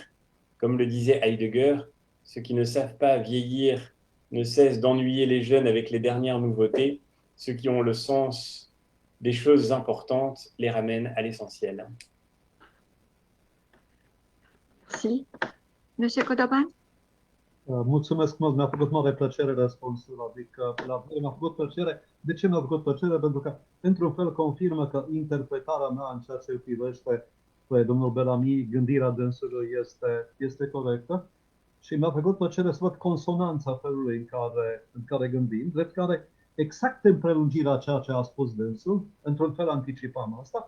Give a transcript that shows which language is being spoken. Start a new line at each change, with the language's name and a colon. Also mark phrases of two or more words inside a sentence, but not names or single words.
French: Comme le disait Heidegger, ceux qui ne savent pas vieillir ne cessent d'ennuyer les jeunes avec les dernières nouveautés. Ceux qui ont le sens des choses importantes les ramènent à l'essentiel. Si. Monsieur Codoban?
Romanian: Mulțumesc mult, mi-a făcut mare plăcere răspunsul, adică mi-a făcut plăcere. De ce mi-a făcut plăcere? Pentru că, într-un fel, confirmă că interpretarea mea în ceea ce privește pe domnul Bellamy, gândirea dânsului este corectă și mi-a făcut plăcere să văd consonanța felului în care gândim, drept care, exact în prelungirea ceea ce a spus dânsul, într-un fel anticipam asta.